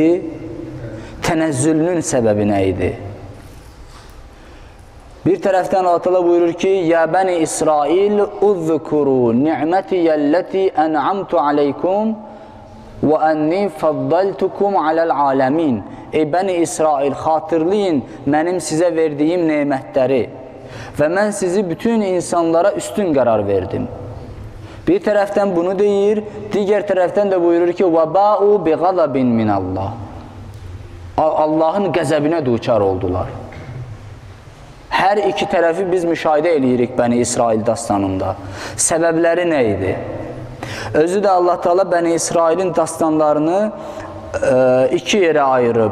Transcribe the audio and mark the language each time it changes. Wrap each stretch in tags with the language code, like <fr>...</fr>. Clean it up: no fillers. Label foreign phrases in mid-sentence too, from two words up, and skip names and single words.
<az>Tənəzzülünün səbəbi nə idi? Bir tərəfdən Allah Teala buyurur ki,</az> <ar>يا بني إسرائيل اذكروا نعمتي التي أنعمت عليكم وأني فضلتكم على العالمين.</ar> <az>Ey Bəni İsrail, xatırlayın mənim sizə verdiyim nemətləri və mən sizi bütün insanlara üstün qərar verdim. Bir tərəfdən bunu deyir, digər tərəfdən də buyurur ki,</az> <ar>وَبَاءُ بِغَضَبٍ مِنَ اللّٰهِ</ar> <az>Allahın qəzəbinə duçar oldular. Hər iki tərəfi biz müşahidə eləyirik Bəni İsrail dastanında. Səbəbləri nə idi? Özü də Allah Teala Bəni İsrailin dastanlarını iki yerə ayırıb.</az>